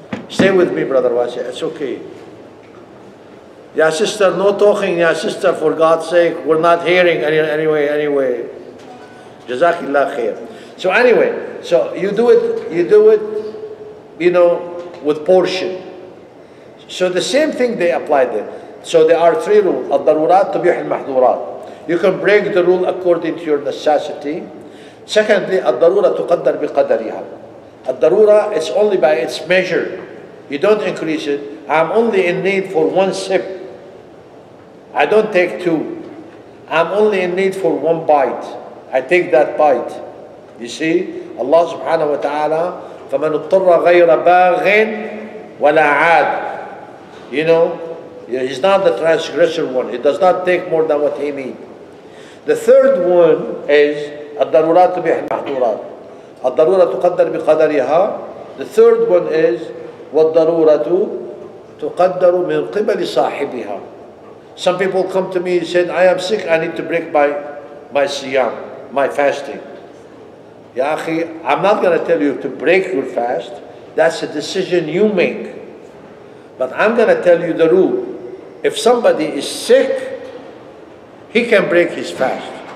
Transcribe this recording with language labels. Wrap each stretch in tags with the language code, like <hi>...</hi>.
<en>Stay with me, Brother Wasi. It's okay. Yeah, sister, no talking. Yeah, sister, for God's sake. We're not hearing anyway. Jazakillah khair. So anyway, so you do it, you know, with portion. So the same thing they applied there. So there are three rules.</en> <ar>الضرورات تبيح المحظورات.</ar> <en>You can break the rule according to your necessity. Secondly,</en> <ar>الضرورة تقدر بقدرها.</ar> <en>الضرورة is only by its measure. You don't increase it. I'm only in need for one sip. I don't take two. I'm only in need for one bite. I take that bite. You see, Allah subhanahu wa ta'ala,</en> <ar>فَمَنُ اضْطُرَّ غَيْرَ بَاغٍ وَلَا عَادٍ.</ar> <en>You know, he's not the transgressor one. He does not take more than what he needs. The third one is</en> <ar>الضرورات تبيح المحظورات. الضرورة تقدر بقدرها.</ar> <en>The third one is</en> <ar>والضرورة تقدر من قبل صاحبها.</ar> <en>Some people come to me and said, I am sick, I need to break my siyam, my fasting. Ya akhi, I'm not going to tell you to break your fast. That's a decision you make. But I'm going to tell you the rule. If somebody is sick, he can break his fast.</en>